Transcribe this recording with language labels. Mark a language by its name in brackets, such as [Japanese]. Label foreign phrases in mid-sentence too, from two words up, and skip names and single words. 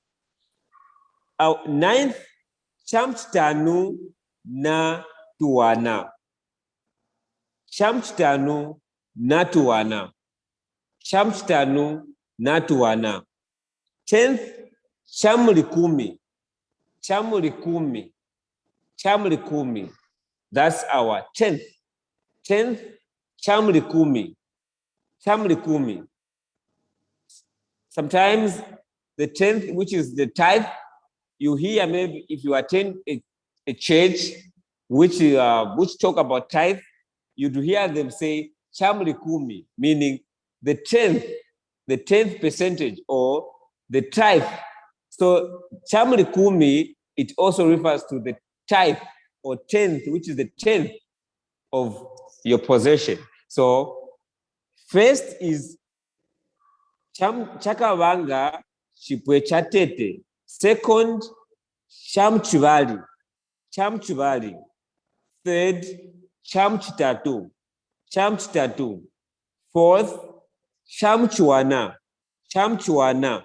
[Luvale] Ninth, cham chitanu na tuwana. Cham chitanu na tuwana. Cham chitanu na tuwana. 10th, cham likumi. Cham likumi. Cham likumi. [English] That's our 10th. 10th, [Luvale] cham likumi. Cham likumi. [English] Sometimes the 10th, which is the tithe, you hear maybe if you attend a church which talk about tithe, you do hear them say [Luvale] cham likumi, [English] meaning the 10th percentage or the tithe. So [Luvale] cham likumi, [English] it also refers to the tithe or 10th, which is the 10th of your possession. So first is [Luvale] chakavanga chipwe chatete. Second, cham chivali. Cham chivali. Third, cham chitatu. Cham chitatu. Fourth, cham chuana. Cham chuana.